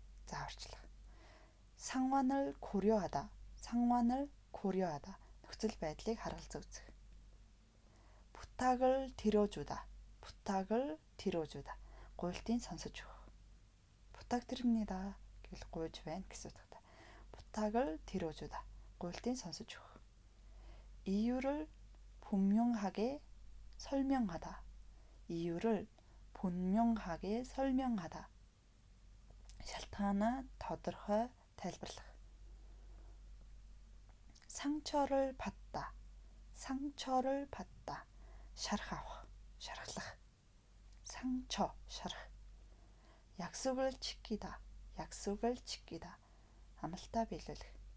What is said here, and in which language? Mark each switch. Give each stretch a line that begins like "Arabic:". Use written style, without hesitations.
Mongolian: зааварчлах.
Korean: 상황을 고려하다. 상황을 고려하다.
Mongolian: нөхцөл байдлыг харгалзаж үзэх.
Korean: 부탁을 들어주다. 부탁을 들어주다.
Mongolian: гуйлтын сонсож өгөх.
Korean: 부탁드립니다.
Mongolian: гэвэл гуйж байна гэсэн утгатай.
Korean: 부탁을 들어주다.
Mongolian: гуйлтын сонсож өгөх.
Korean: 이유를 분명하게 설명하다. 이유를 분명하게 설명하다.
Mongolian: шалтгаанаа тодорхой тайлбарлах.
Korean: 상처를 받다. 상처를 받다.
Mongolian: шарх авах, шархлах. 상처, шарх.
Korean: 약속을 지키다. 약속을 지키다.
Mongolian: амлалтаа биелүүлэх.